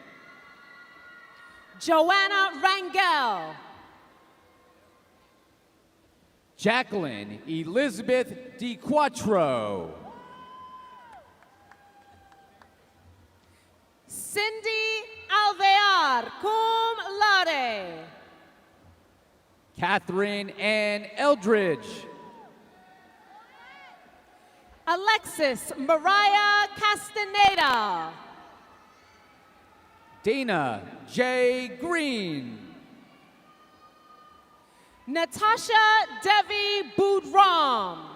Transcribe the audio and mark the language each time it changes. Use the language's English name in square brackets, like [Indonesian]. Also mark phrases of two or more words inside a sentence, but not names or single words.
[English] Joanna Rangel. Jacqueline Elizabeth DiQuattro. Cindy Alvear, [Latin] cum laude. [English] Catherine Ann Eldridge. Alexis Mariah Castaneda. Dana J. Green. Natasha Devi Budram.